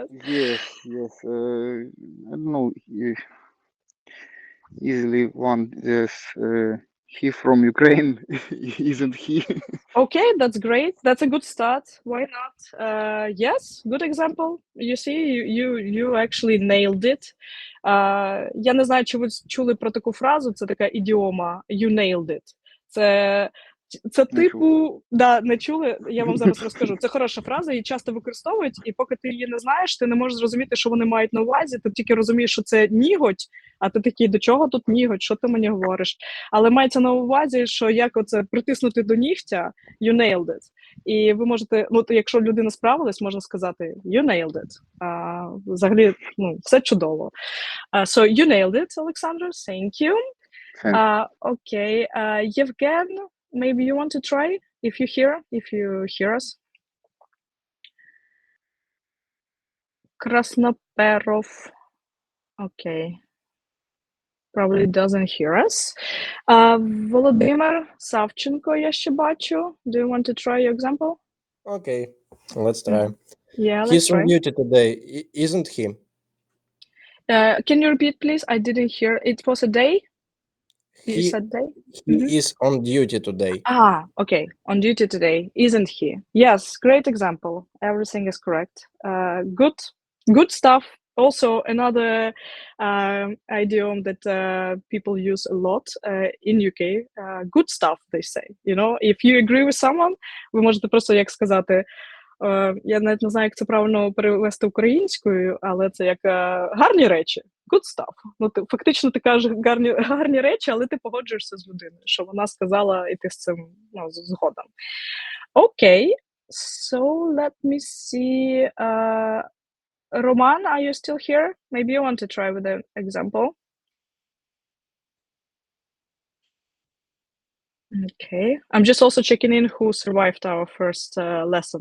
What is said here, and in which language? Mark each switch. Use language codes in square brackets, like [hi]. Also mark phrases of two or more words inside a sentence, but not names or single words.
[en] Yes. I don't know. Easily one. Yes. He from Ukraine, isn't he? Okay, that's great. That's a good start. Why not? Yes, good example. You see, you actually nailed it. [uk] Я не знаю, чи ви чули про таку фразу, це така ідіома [en] you nailed it. [uk] Це типу, не чули, я вам зараз розкажу. Це хороша фраза, її часто використовують, і поки ти її не знаєш, ти не можеш зрозуміти, що вони мають на увазі, ти тільки розумієш, що це ніготь, а ти такий, до чого тут ніготь, що ти мені говориш? Але мається на увазі, що як оце притиснути до нігтя, [en] you nailed it. [uk] І ви можете, якщо людина справилась, можна сказати, [en] you nailed it. [uk] Взагалі, все чудово. [en] So, you nailed it, Alexander, thank you. Okay, Yevgen, maybe you want to try if you hear us. Krasnoperov. Okay. Probably doesn't hear us. Volodymyr Savchenko, [uk] я ще бачу. [en] Do you want to try your example? Okay, let's try. Yeah, let's He's try. on duty today, isn't he? Can you repeat, please? I didn't hear. It was a day? You said day? He is on duty today. Okay. On duty today, isn't he? Yes, great example. Everything is correct. Good. good stuff. Also, another idiom that people use a lot in UK. Good stuff, they say. You know, if you agree with someone, [uk] ви можете просто як сказати, я навіть не знаю, як це правильно перевести українською, але це як гарні речі. [en] Good stuff. [uk] Ну, фактично ти кажеш гарні речі, але ти погоджуєшся з людиною, що вона сказала, і ти з цим згодом. [en] Okay, so let me see. Roman, are you still here? Maybe you want to try with an example. Okay, I'm just also checking in who survived our first lesson.